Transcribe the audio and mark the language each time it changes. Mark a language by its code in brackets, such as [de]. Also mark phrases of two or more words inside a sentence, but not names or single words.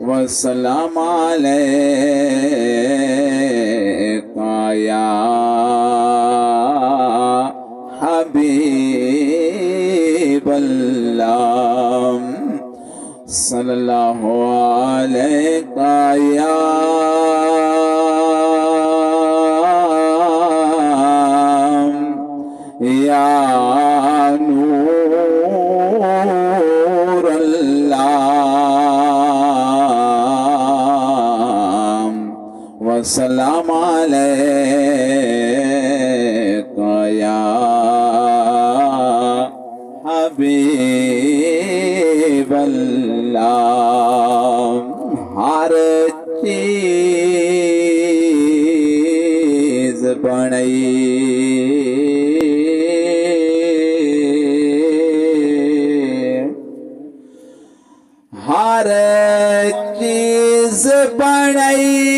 [ar] سلام عليك يا حبيب الله صلى الله عليك يا نور الله والسلام عليك يا حبيب الله. [pa] ہر چیز بنئی ہر چیز بنئی